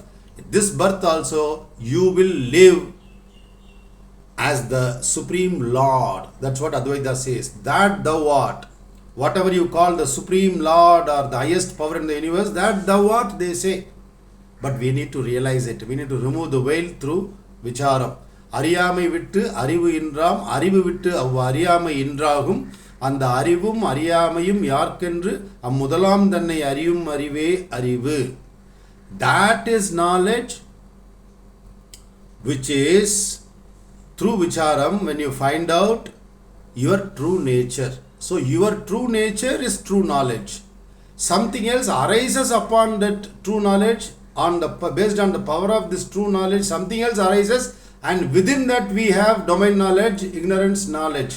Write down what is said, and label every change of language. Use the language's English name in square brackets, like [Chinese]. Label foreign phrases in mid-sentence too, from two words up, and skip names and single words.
[English] This birth also, you will live as the Supreme Lord. That's what Advaita says. That thou art. Whatever you call the Supreme Lord or the highest power in the universe, that thou art, they say. But we need to realize it. We need to remove the veil through vicharam. [Tamil] அறியாமை விட்டு அறிவு இன்றாம், அறிவு விட்டு அவ்வ அறியாமை இன்றாகும். அந்த அறிவும் அறியாமையும் யார்க்கென்று அம்முதலாம் தன்னை அறியும் அறிவே அறிவு. [English] That is knowledge which is through vicharam when you find out your true nature. So your true nature is true knowledge. Something else arises upon that true knowledge, based on the power of this true knowledge, something else arises, and within that we have domain knowledge, ignorance knowledge.